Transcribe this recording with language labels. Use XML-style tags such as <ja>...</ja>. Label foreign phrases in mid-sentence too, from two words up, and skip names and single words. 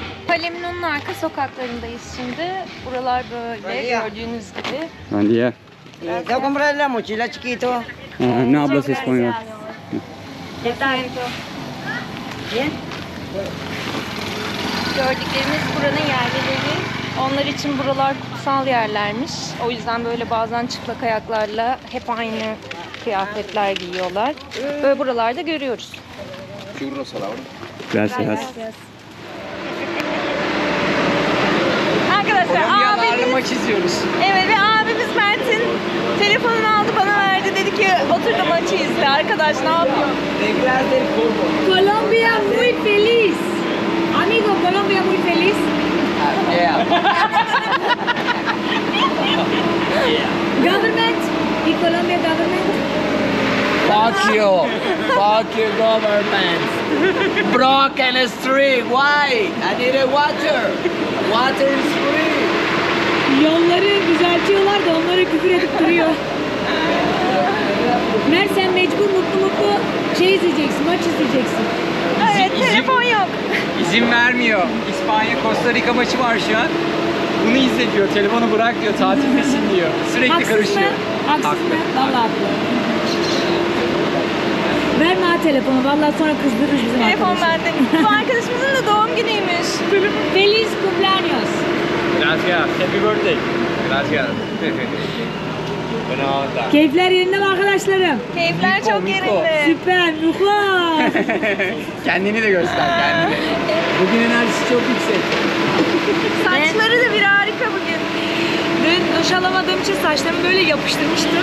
<tr>Palemino'nun arka sokaklarındayız şimdi. Buralar böyle gördüğünüz gibi.</tr> <es>Buen día. Te voy a comprar la mochila chiquito. No hablas español. ¿Qué tal? Bien.</es> <tr>Gördüklerimiz buranın yerlileri. Onlar için buralar kutsal yerlermiş. O yüzden böyle bazen çıplak ayaklarla hep aynı kıyafetler giyiyorlar. Böyle buralarda görüyoruz.</tr> <es>Churros a la hora. Gracias.</es> <tr>Arkadaşlar abimiz, maç izliyoruz. evet ve abimiz Mert'in telefonunu aldı bana verdi. Dedi ki otur da maçı izle. Arkadaş ne yapıyor?</tr> <es>Reglas del fútbol. Colombia muy feliz. Amigo, Colombia muy feliz.</es> <en>Yeah. Government.</en> <es>Y Colombia government.</es> <en>Fuck you. Fuck your government. Broken street. Why? I need a water. Water is free.</en> <tr>Yolları düzeltiyorlar da onlara küfür edip duruyor. Mer sen mecbur mutlu şey izleyeceksin, maç izleyeceksin. Evet telefon yok. İzin vermiyor. İspanya Costa Rica maçı var şu an. Bunu izle diyor. Telefonu bırak diyor. Tatildesin diyor. Sürekli Haksız karışıyor. mı? Haksız mı? Vallahi haklı. Verme ha telefonu. Vallahi sonra kızdırır bizim Telefon arkadaşı. bende. Bu arkadaşımızın da doğum günüymüş.</tr> <es>Feliz cumpleaños. Gracias.</es> <en>Happy birthday.</en> <es>Gracias.</es> <tr>Keyifler yerinde mi arkadaşlarım? Keyifler çok yerinde. Süper, muhlar. Kendini de göster kendini. Bugün enerjisi çok yüksek. Saçları da bir harika bugün. Dün duş alamadığım için saçlarımı böyle yapıştırmıştım.</tr>